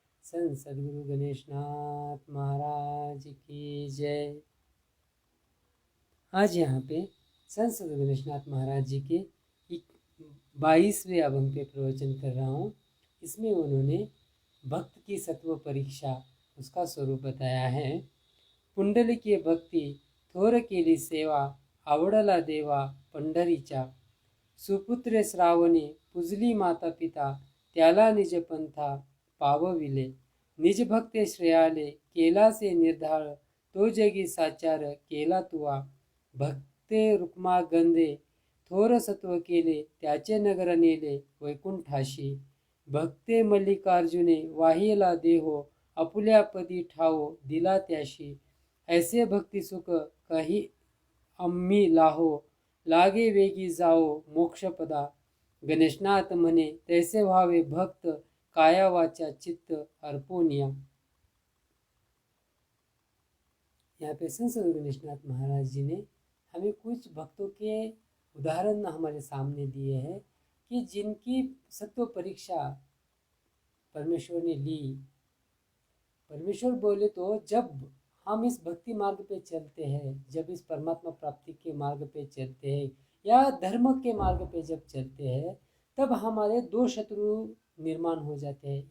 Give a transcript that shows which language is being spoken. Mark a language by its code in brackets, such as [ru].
[hi] संत सद्गुरु गणेशनाथ महाराज की जय। आज यहाँ पे संत सद्गुरु गणेशनाथ महाराज जी के 22वें अभंग पे प्रवचन कर रहा हूँ। इसमें उन्होंने भक्त की सत्व परीक्षा उसका स्वरूप बताया है। [mr] पुंडलिकीय भक्ती थोर केली सेवा आवडला देवा पंढरीचा सुपुत्र श्रावणे पुजली माता पिता त्याला निज पंथा पावविले निज भक्ते श्रेयाले केला से निर्धार तो जगी साचार केला तुवा भक्ते रुक्मा गंधे थोर सत्व केले त्याचे नगर नेले वैकुंठाशी भक्ते मल्लिकार्जुने वाहिला देहो आपुल्या पदी ठावो दिला त्याशी ऐसे भक्ती सुख काही आम्ही लाहो लागे वेगी जाओ मोक्षपदा गणेशनाथ म्हणे तैसे व्हावे भक्त काया वाचा चित्त अर्पोनिया। [hi] यहाँ पे संत गणेशनाथ महाराज जी ने हमें कुछ भक्तों के उदाहरण हमारे सामने दिए हैं कि जिनकी सत्व परीक्षा परमेश्वर ने ली। परमेश्वर बोले तो जब हम इस भक्ति मार्ग पे चलते हैं, जब इस परमात्मा प्राप्ति के मार्ग पे चलते हैं या धर्म के मार्ग पे जब चलते हैं, तब हमारे दो शत्रु निर्माण हो जाते हैं।